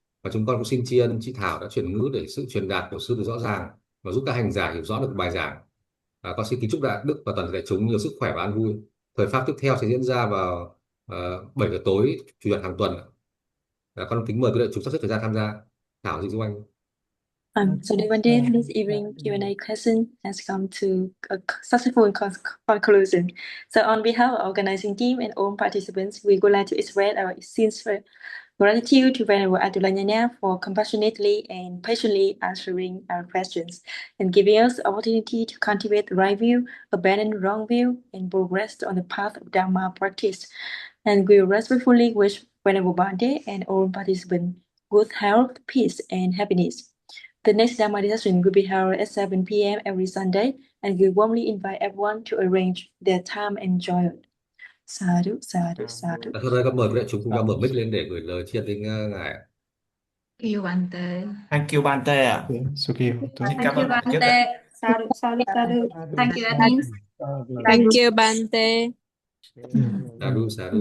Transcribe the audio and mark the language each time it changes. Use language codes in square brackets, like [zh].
[vi] Và chúng con cũng xin tri ân chị Thảo đã chuyển ngữ để sự truyền đạt của sư được rõ ràng và giúp các hành giả hiểu rõ được bài giảng. Con xin kính chúc Đại Đức và toàn thể đại chúng nhiều sức khỏe và an vui. Thời Pháp tiếp theo sẽ diễn ra vào 7 giờ tối chủ nhật hàng tuần. Con kính mời quý đại chúng sắp xếp thời gian tham gia. Thảo Dị Dung Anh. [en] So the one day, this evening Q&A question has come to a successful conclusion. So on behalf of the organizing team and all participants, we would like to express our sincere gratitude to Venerable Atula Nyana for compassionately and patiently answering our questions and giving us the opportunity to cultivate the right view, abandon the wrong view, and progress on the path of Dharma practice. And we respectfully wish Venerable Bhante and all participants good health, peace, and happiness. The next Dharma discussion will be held at 7 p.m. every Sunday, and we warmly invite everyone to arrange their time and join us. [pi] Sadhu, sadhu, sadhu. [vi] Sau đây con mời quý đại chúng cùng nhau mở mic lên để gửi lời tri ân đến ngài. Yêu Bante. [en] Thank you Bante ạ. [pi] Sukhi Hotu. [vi] Xin cảm ơn bạn trước ạ. [pi] Bante. Sadhu, sadhu, sadhu. [en] Thank you, admin. Thank you, Bante. [pi] Sadhu, sadhu,